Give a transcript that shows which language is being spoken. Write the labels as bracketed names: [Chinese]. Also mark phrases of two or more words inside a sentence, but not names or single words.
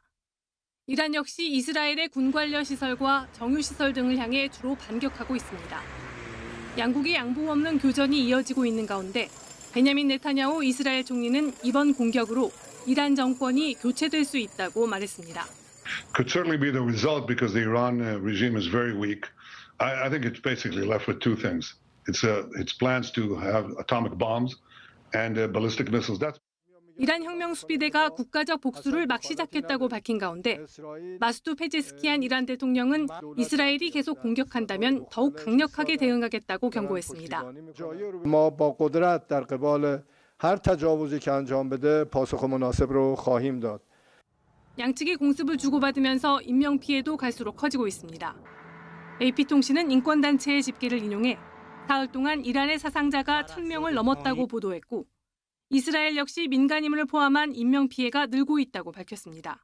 [Korean] 이란 역시 이스라엘의 군 관련 시설과 정유 시설 등을 향해 주로 반격하고 있습니다. 양국이 양보 없는 교전이 이어지고 있는 가운데 베냐민 네타냐후 이스라엘 총리는 이번 공격으로 이란 정권이 교체될 수 있다고 말했습니다. [English] Could certainly be the result because the Iran regime is very weak. I think it's basically left with two things. It's plans to have atomic bombs and ballistic missiles. That's [Korean] 이란 혁명 수비대가 국가적 복수를 막 시작했다고 밝힌 가운데 마수드 페제스키안 이란 대통령은 이스라엘이 계속 공격한다면 더욱 강력하게 대응하겠다고 경고했습니다. [Persian] ما با قدرت در قبال هر تجاوزی که انجام بده پاسخ مناسب رو خواهیم داد. [Korean] 양측이 공습을 주고받으면서 인명 피해도 갈수록 커지고 있습니다. AP통신은 인권단체의 집계를 인용해 사흘 동안 이란의 사상자가 1,000명을 넘었다고 보도했고 이스라엘 역시 민간인을 포함한 인명피해가 늘고 있다고 밝혔습니다.